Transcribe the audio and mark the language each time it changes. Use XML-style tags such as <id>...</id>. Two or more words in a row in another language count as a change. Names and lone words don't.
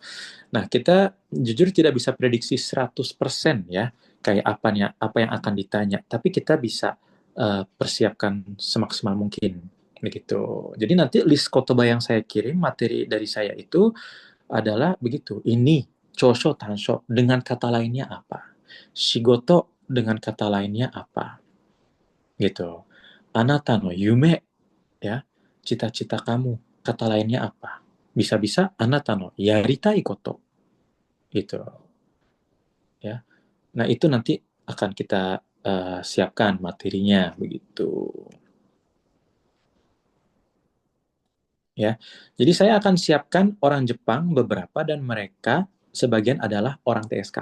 <id>Nah, kita jujur tidak bisa prediksi 100% ya, kayak apa yang akan ditanya, tapi kita bisa persiapkan semaksimal mungkin begitu. Jadi nanti list kotoba yang saya kirim, materi dari saya itu adalah begitu. Ini</id> <ja>長所短所</ja> <id>dengan kata lainnya apa? Shigoto dengan kata lainnya apa? Gitu.</id> <ja>あなたの夢</ja> <id>ya, cita-cita kamu, kata lainnya apa? Bisa-bisa</id> <ja>あなたのやりたいこと</ja> <id>gitu ya. Nah, itu nanti akan kita siapkan materinya begitu. Ya. Jadi saya akan siapkan orang Jepang beberapa dan mereka sebagian adalah orang TSK.</id>